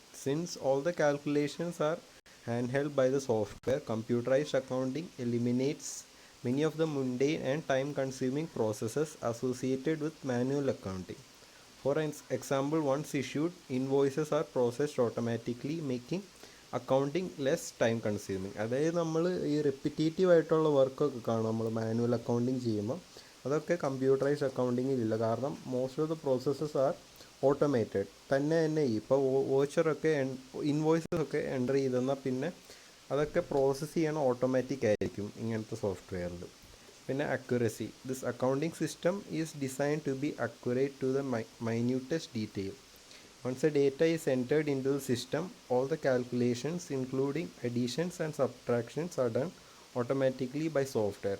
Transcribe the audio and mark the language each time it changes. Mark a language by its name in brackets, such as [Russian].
[English] Since all the calculations are handheld by the software, computerized accounting eliminates many of the mundane and time-consuming processes associated with manual accounting. For example, once issued, invoices are processed automatically, making accounting less time consuming. [Malayalam] അതായത് നമ്മൾ ഈ repetitive ആയിട്ടുള്ള വർക്കൊക്കെ കാണും നമ്മൾ manual accounting ചെയ്യുമ്പോൾ, അതൊക്കെ computerised അക്കൗണ്ടിങ്ങിലില്ല. കാരണം [English] Most of the processes are automated. [Malayalam] തന്നെ ഇപ്പോൾ വോച്ചറൊക്കെ ഇൻവോയ്സസ് ഒക്കെ എൻ്റർ ചെയ്തെന്നാൽ പിന്നെ അതൊക്കെ പ്രോസസ്സ് ചെയ്യണം ഓട്ടോമാറ്റിക് ആയിരിക്കും ഇങ്ങനത്തെ സോഫ്റ്റ്വെയറിൽ. പിന്നെ accuracy. [English] This accounting system is design to be accurate to the minutest detail. Once the data is entered into the system, all the calculations including additions and subtractions are done automatically by software.